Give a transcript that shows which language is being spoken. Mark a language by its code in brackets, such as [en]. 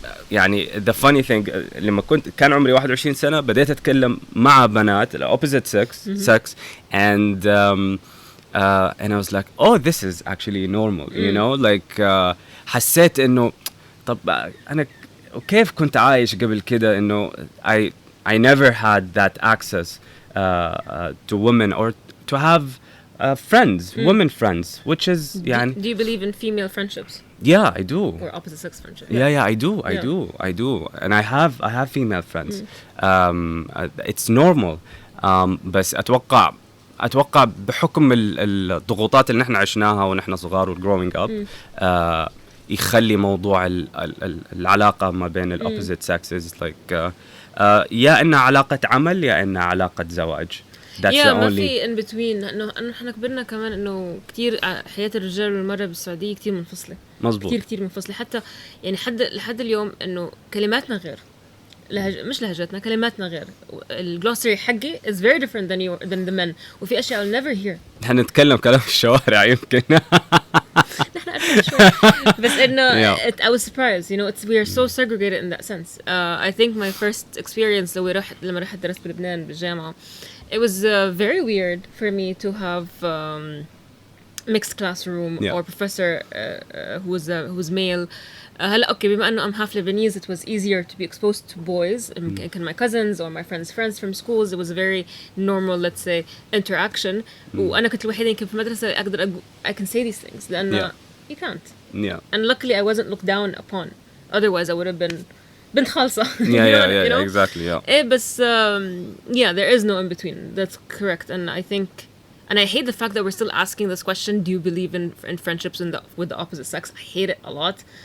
[en] يعني the funny thing [ar] لما كان عمري 21 سنة بديت أتكلم مع بنات [en] opposite sex and I was like oh this is actually normal you know like [ar] حسيت إنه طب أنا كيف كنت عايش قبل كده إنه [en] I never had that access to women or to have friends, women friends, which is يعني. Do you believe in female friendships? Yeah, I do. Or opposite sex friendship? Yeah, I do, and I have female friends. It's normal. [ar] بس أتوقع بحكم الضغوطات اللي نحن عشناها ونحن صغار [en] growing up. [ar] يخلي موضوع العلاقة ما بين ال [en] opposite sexes like [ar] يا إنها علاقة عمل يا إنها علاقة زواج. [en] That's the only. [ar] ما في [en] in between. [ar] إنه إحنا كبرنا كمان إنه كتير حياة الرجال والمرأة بالسعودية كتير منفصلة. مزبوط. كتير منفصلة حتى يعني لحد اليوم إنه كلماتنا غير. مش لهجتنا كلماتنا غير. الجلوسري حقي [en] is very different than the men. [ar] وفي أشياء [en] I'll never hear. [ar] هنتكلم كلام الشوارع يمكن. نحن أعرف شوي. بس إنه [en] I was surprised. You know, we are so segregated in that sense. I think my first experience [ar] لما رحت درست بلبنان بالجامعة. [en] It was very weird for me to have mixed classroom Yeah. or professor who's male. [ar] هلا [en] okay [ar] بما انه [en] I'm half Lebanese, it was easier to be exposed to boys. [ar] كان [en] my cousins or my friends from schools, it was a very normal, let's say, interaction. [ar] وأنا كنت الوحيدة يمكن في المدرسة أقدر [en] I can say these things [ar] لأنه [en] you can't. Yeah. And luckily I wasn't looked down upon. Otherwise I would have been [ar] بنت خالصة. [en] Yeah, you know? exactly, yeah. [ar] إيه بس [en] yeah, there is no in between. That's correct. And I think, and I hate the fact that we're still asking this question, do you believe in friendships with the opposite sex? I hate it a lot.